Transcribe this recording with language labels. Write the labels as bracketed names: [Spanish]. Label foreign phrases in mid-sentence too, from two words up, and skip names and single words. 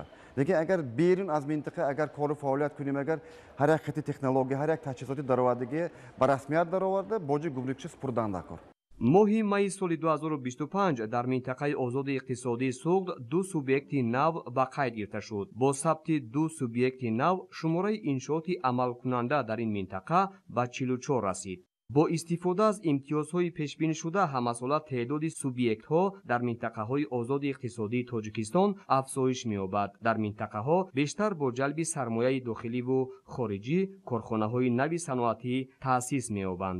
[Tajik] лекин агар берун аз минтақа агар кору фаъолият кунем, агар ҳар як хати технология, ҳар як таҷҳизоти даровардагӣ ба расмият дароварда боҷи гумрукчӣ супурдан дакор. моҳи майи соли 2025 дар минтақаи озоди иқтисодии Суғд 2 субъекти нав ба қайд гирифта шуд. бо сабти 2 субъекти нав шумораи иншооти амалкунанда дар ин минтақа ба 44 расид. [Persian] با استفاده از امتیازهای پیشبینی شده هم‌مسئله تعداد سوبیکت‌ها در منطقه‌های آزاد اقتصادی تاجیکستان افزایش می‌یابد. در منطقه‌ها بیشتر با جلب سرمایه داخلی و خارجی کارخانه‌های نوی صنعتی تأسیس می‌یابند.